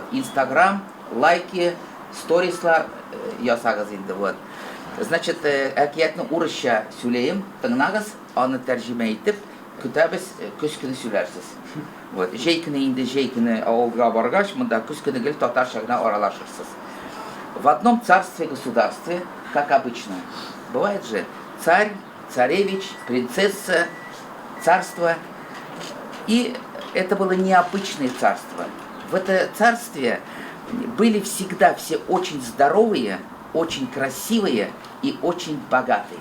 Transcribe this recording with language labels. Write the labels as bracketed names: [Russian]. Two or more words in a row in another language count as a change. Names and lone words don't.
[Tatar] Инстаграм, лайки, сторислар ясагыз инде. Вот. Значит, әкиятны урысча сөйләйм, тыңнагыз, аны тәрҗемә итеп, көтәбез, көз көне сөйләрсез. Вот. Җәй көне авылга баргач, монда көз көне гел татарча гына аралашырсыз. [Russian] В одном царстве-государстве, как обычно, бывает же царь, царевич, принцесса, царство. И это было необычное царство. В это царстве были всегда все очень здоровые, очень красивые и очень богатые.